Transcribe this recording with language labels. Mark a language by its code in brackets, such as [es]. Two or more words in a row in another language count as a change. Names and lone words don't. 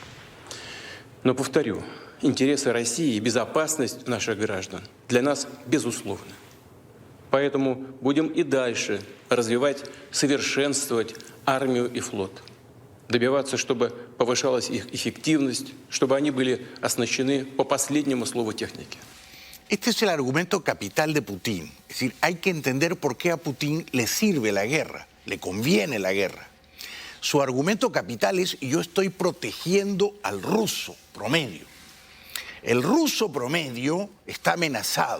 [ru] Но, повторю, интересы России и безопасность наших граждан для нас безусловны. Поэтому будем и дальше развивать, совершенствовать армию и флот, добиваться, чтобы повышалась их эффективность, чтобы они были оснащены по последнему слову техники. [es] Este es el argumento capital de Putin. Es decir, hay que entender por qué a Putin le sirve la guerra, le conviene la guerra. Su argumento capital es: yo estoy protegiendo al ruso promedio. El ruso promedio está amenazado.